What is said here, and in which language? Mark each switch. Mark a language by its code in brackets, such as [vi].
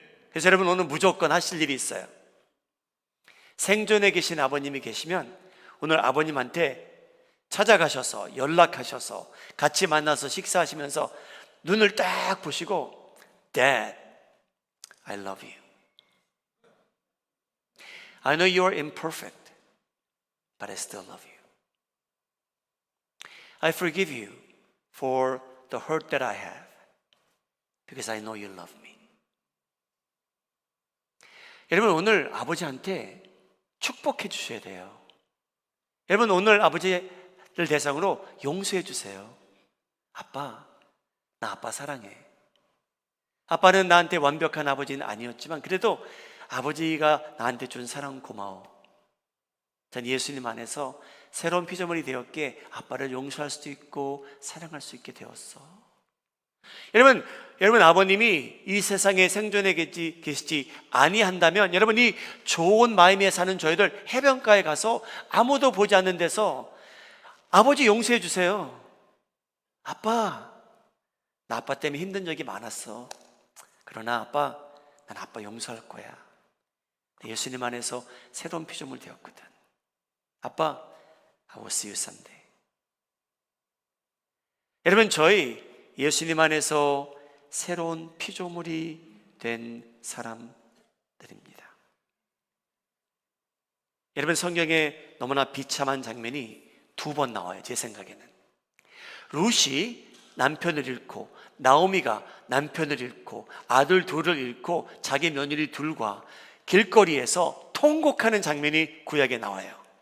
[ko] 그래서 여러분, 오늘 무조건 하실 일이 있어요. 생존에 계신 아버님이 계시면 오늘 아버님한테 찾아가셔서 연락하셔서 같이 만나서 식사하시면서 눈을 딱 보시고, [en] Dad, I love you. I know you are imperfect, but I still love you. I forgive you for the hurt that I have, because I know you love me. [ko] 여러분, 오늘 아버지한테 축복해 주셔야 돼요. 여러분, 오늘 아버지를 대상으로 용서해 주세요. 아빠, 나 아빠 사랑해. 아빠는 나한테 완벽한 아버지는 아니었지만 그래도 아버지가 나한테 준 사랑 고마워. 전 예수님 안에서 새로운 피조물이 되었기에 아빠를 용서할 수도 있고 사랑할 수 있게 되었어. 여러분, 아버님이 이 세상에 생존해 계시지 아니한다면, 여러분, 이 좋은 마음에 사는 저희들 해변가에 가서 아무도 보지 않는 데서 아버지 용서해 주세요. 아빠, 나 아빠 때문에 힘든 적이 많았어. 그러나 아빠, 난 아빠 용서할 거야. 예수님 안에서 새로운 피조물 되었거든. 아빠, [en] I will see you someday. [ko] 여러분, 저희 예수님 안에서 새로운 피조물이 된 사람들입니다. 여러분, 성경에 너무나 비참한 장면이 두 번 나와요. 제 생각에는 룻이 남편을 잃고, 나오미가 남편을 잃고, 아들 둘을 잃고, 자기 며느리 둘과 길거리에서 통곡하는 장면이 구약에 나와요.